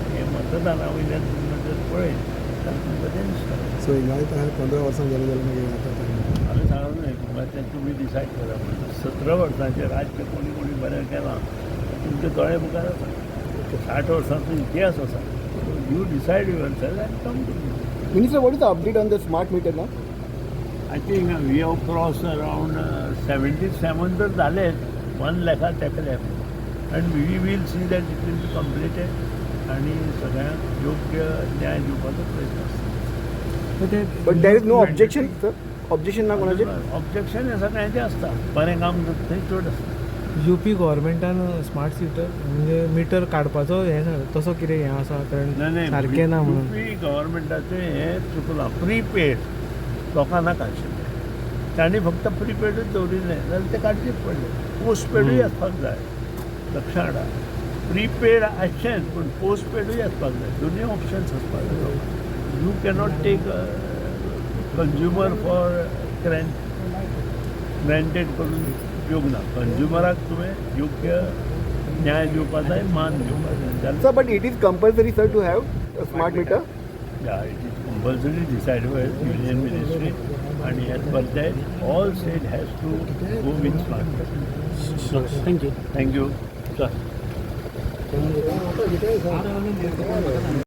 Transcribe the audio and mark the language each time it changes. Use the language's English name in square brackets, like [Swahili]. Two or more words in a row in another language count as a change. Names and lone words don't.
[Konkani] हें मतदाना वयल्यान तुमी जर पळयत जाल्यार तुमकां तें दिसता. सो हिंगायत 15 वर्सां गेले जाल्यार मागीर आतां हांवें सांगलें न्हय तुमकां तें तुमी डिसायड करा म्हणून. 17 वर्सांचें राज्य कोणी कोणी बरें केलां तुमचे दोळे मुखार आसा. 60 वर्सांचो इतिहास आसा. [English] you decide yourself and come to me. Minister, what is the update on the smart meter now? I think we have cross around 77 [Konkani] तर जालेत. 1 लाखाक तेकले [English] and we will see that it will be completed [Konkani] आणि सगळ्यांक योग्य न्याय दिवपाचो प्रयत्न आसता. [English] But there is no objection, sir? [Konkani] Objection ना कोणाचे? ऑब्जेक्शन हे सगळ्यांचें आसता. बरें काम करता थंय चड आसता. यूपी गव्हर्मेंटान स्मार्ट सिटर म्हणजे मिटर काडपाचो हे तसो कितें हें आसा कारण सारकें ना म्हणून यूपी गव्हर्मेंटाचें हें चुकलां. प्रीपेड लोकां नाका आशिल्लें. तांणी फक्त प्रीपेडूच दवरिल्लें जाल्यार तें काडचेच पडलें. पोस्ट पेडूय आसपाक जाय. लक्षांत हाडा. प्रीपेड आसचेंच पूण पोस्ट पेडूय आसपाक जाय. दोनूय ऑप्शन्स आसपाक जाय लोकांक. [English] you cannot take consumer for granted [Konkani] करून उपयोग ना. कंज्युमराक तुवें योग्य न्याय दिवपा जाय, मान दिवपा जाय. [English] Sir, but it is compulsory, sir, to have a smart meter? Yeah, it is compulsory decided by Union Ministry and as per that all state has to go with smart meter. थँक्यू. Thank you. Sir.